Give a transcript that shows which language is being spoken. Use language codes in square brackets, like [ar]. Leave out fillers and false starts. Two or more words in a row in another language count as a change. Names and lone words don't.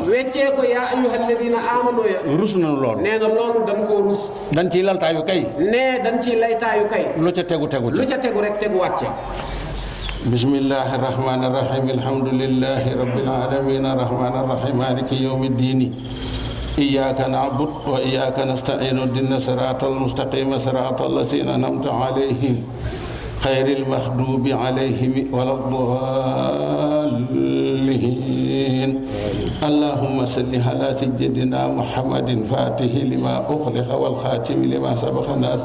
[wo] weccee ko [ar] يا أيها الذين آمنوا يا. [wo] rus nañu loolu. nee na loolu dañ koo rus. dañ ciy laltaayu kay. nee dañ ciy laytaayu kay. lu ca tegu lu ca tegu rek teguwaat ca. [ar] بسم الله الرحمن الرحيم الحمد لله رب العالمين الرحمن الرحيم مالك يوم الدين إياك نعبد وإياك نستعين اهدنا الصراط المستقيم صراط الذين أنعمت عليهم غير المغضوب عليهم waladdallin اللهم صل على سيدنا محمد فاتح لما أغلق والخاتم لما سبق ناصر